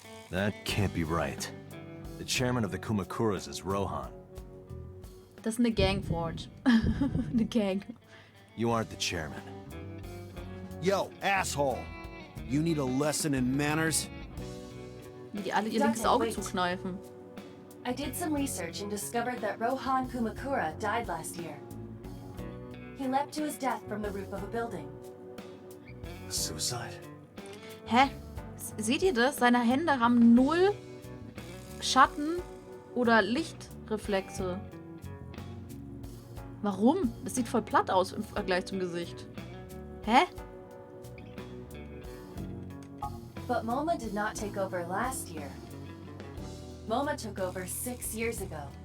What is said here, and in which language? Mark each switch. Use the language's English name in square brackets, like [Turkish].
[English] That can't be right. The chairman of the Kumakuras is Rohan. [German] Das ist eine Gang, Forge. Eine Gang. [English] You aren't the chairman. Yo, asshole! You need a lesson in manners? [German] Wie die alle ihr linkes Auge zukneifen. [English] I did some research and discovered that Rohan Kumakura died last year. He leapt to his death from the roof of a building. Suicide? [German] Hä? Seht ihr das? Seine Hände haben null Schatten oder Lichtreflexe. Warum? Das sieht voll platt aus im Vergleich zum Gesicht. Hä? [English] But Moma did not take over last year. Moma took over 6 years ago.